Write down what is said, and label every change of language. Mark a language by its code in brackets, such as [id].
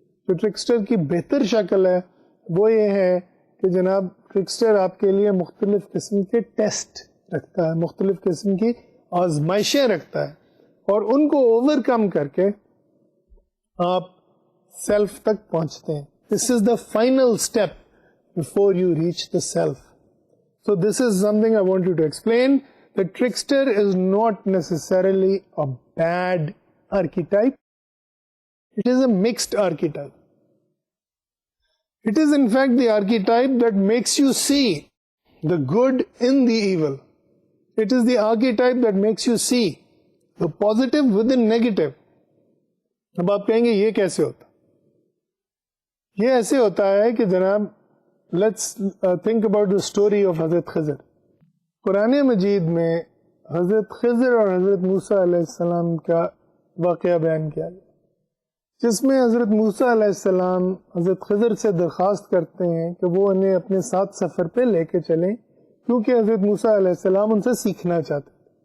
[ur] جو ٹرکسٹر کی بہتر شکل ہے وہ یہ ہے کہ جناب ٹرکسٹر آپ کے لیے مختلف قسم کے ٹیسٹ رکھتا ہے, مختلف قسم کی آزمائشیں رکھتا ہے, اور ان کو اوور کم کر کے آپ سیلف تک پہنچتے ہیں. [en] This is the final step before you reach the self. So this is something I want you to explain. The trickster is not necessarily a bad archetype. It is a mixed archetype. It is in fact the archetype that makes you see the good in the evil. It is the archetype that makes you see the positive within negative. [ur] اب آپ کہیں گے یہ کیسے ہوتا؟ یہ ایسے ہوتا ہے کہ جناب [en] let's think about the story of [ur] حضرت خضر. قرآن مجید میں حضرت خضر اور حضرت موسیٰ علیہ السلام کا واقعہ بیان کیا گیا, جس میں حضرت موسیٰ علیہ السلام حضرت خضر سے درخواست کرتے ہیں کہ وہ انہیں اپنے ساتھ سفر پہ لے کے چلیں, کیونکہ حضرت موسیٰ علیہ السلام ان سے سیکھنا چاہتے تھے.